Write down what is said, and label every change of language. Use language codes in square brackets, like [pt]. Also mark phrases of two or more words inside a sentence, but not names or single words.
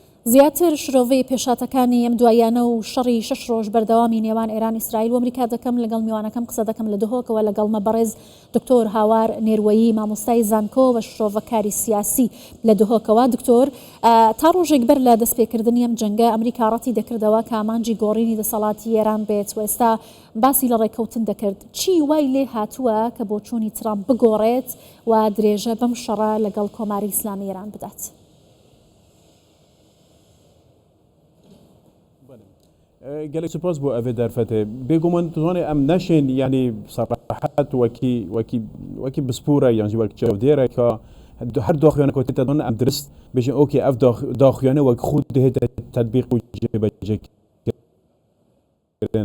[ckb] زیاتر شرۆڤەی پێشاتەکانی ئەم دوایانە و شەڕی 6 ڕۆژ بەردەوامی نێوان ئێران ئیسرائیل و ئەمریکا دەکەم لەگەڵ میوانەکەم قسە دەکەم لە دهۆکەوە لەگەڵ مەبەڕێز دکتۆر هاوار نێروەیی مامۆستای زانکۆ و شرۆڤەکاری سیاسی لە دهۆکەوە. دکتۆر، تا ڕۆژێک بەر لە دەستپێکردنی ئەم جەنگە ئەمریکا ڕەتی دەکردەوە کە ئامانجی گۆڕینی دەسەڵاتی ئێران بێت و ئێستا باسی لە ڕێکەوتن دەکرد. چی وای لێ هاتووە کە بۆ چوونی ترامپ بگۆڕێت و درێژە بەم شەڕە لەگەڵ کۆماری ئیسلامی ئێران بدات؟ [ku] gelek spas bu ev derfete bêguman tuzanê em neşên yanî serahet wekî bispûre yan jî wek çavdêre ka her daxuyane ku tê dan em dirist bêjin okê ev daxuyane wek xwe dihête tedbîq û jêbecekkirin.